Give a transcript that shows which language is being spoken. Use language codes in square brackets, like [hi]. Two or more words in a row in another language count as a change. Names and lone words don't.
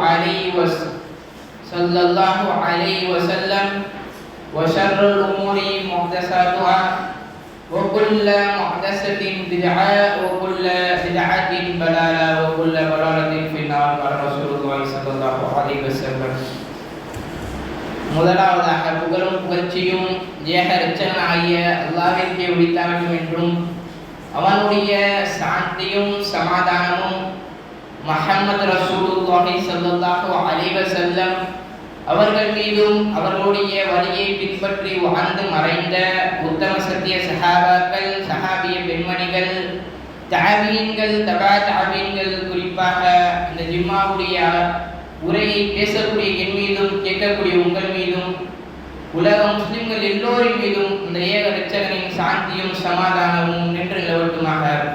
[ar] عليه وسلم وشر الأمور محدثاتها وكل محدثة بدعة وكل بدعة ضلالة وكل ضلالة في النار قال رسول الله صلى الله عليه وسلم [ta] முதலாவதாக புகழும் புகழ்ச்சியும் ஏக இரட்சகனாகிய அல்லாஹ்விற்கே உரித்தாகட்டும் என்றும் அவனுடைய சாந்தியும் சமாதானமும் முஹம்மது ரசூலுல்லாஹி [ar] صلى الله عليه وسلم [ta] அவர்கள் மீதும் அவர்களுடைய வழியை பின்பற்றி வாழ்ந்து மறைந்த உத்தம சத்திய சஹாபாக்கள் சஹாபிய பெண்மணிகள் தாபீன்கள் தபா தாபீன்கள் குறிப்பாக இந்த ஜும்மாவுடைய உரையை பேசக்கூடிய என் மீதும் கேட்கக்கூடிய உங்கள் மீதும் உலக முஸ்லிம்கள் எல்லோரின் மீதும் இந்த ஏக இரட்சகனின் சாந்தியும் சமாதானமும் நின்று நிலவட்டுமாக.